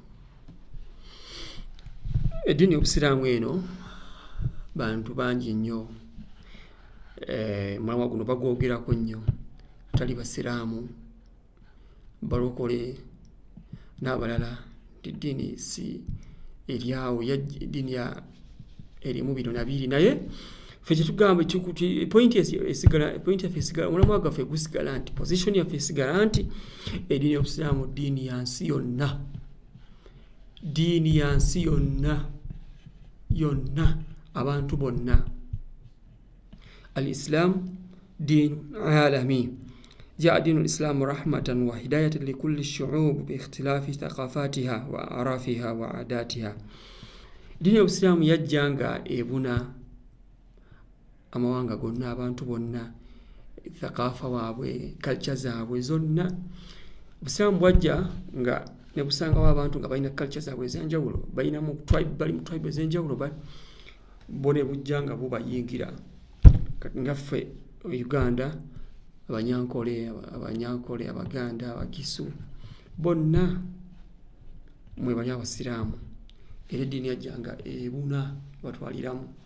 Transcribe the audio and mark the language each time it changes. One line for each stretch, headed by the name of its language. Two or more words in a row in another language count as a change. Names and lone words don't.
Ganda: Eddiini y'Obusiraamu eno bantu bangi nnyo mulamwa guno bagwogerako nnyo n'abatali basiraamu balokole n'abalala eddiini si eryawo eddiini erimu bino nabiri naye ffe kyetugamba point yaffe esigala omulamwa gwaffe gusigala nti position yaffe esigala nti eddiini y'obusiraamu ddiini yansi yonna yonna abantu bonna
Arabic: الإسلام دين عالمي جاء دين الإسلام رحمة وهداية لكل الشعوب باختلاف ثقافاتها وأعرافها وعاداتها دين الإسلام
Ganda: يجانغا ebuna amawanga gonna abantu bonna thaqafa waabwe culture zaabwe zonna obusiraamu bwajja nga ne busangawo abantu nga balina culture zaabwe ez'enjawulo bali mu tribe ez'enjawulo bone bujja nga bubayingira ngaffe Uganda abanyankole abaganda abagisu bonna mwe bali abasiraamu era eddiini yajjanga ebuna batwaliramu